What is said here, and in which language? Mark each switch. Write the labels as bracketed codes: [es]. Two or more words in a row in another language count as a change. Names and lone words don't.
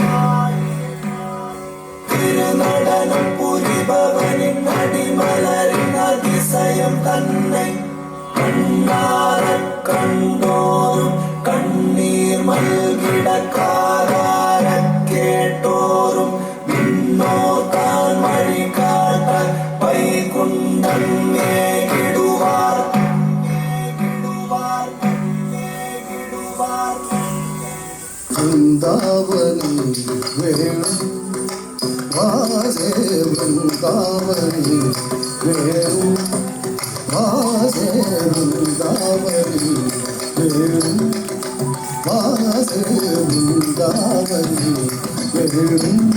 [ta] திருநடனம் புரிபவனின் அடிமலரின் அதிசயம் தன்னை கண்ணாரக் கண்டோரும் கண்ணீர் மல்கிட காதாரக் கேட்டோரும் விண்ணோர் தான் வழி காட்ட வைகுண்டம் மேகிடுவார் [sa] वृंदावनी वेणु वासे वृंदावनी वेणु वासे वृंदावनी वेणु वासे वृंदावनी वेणु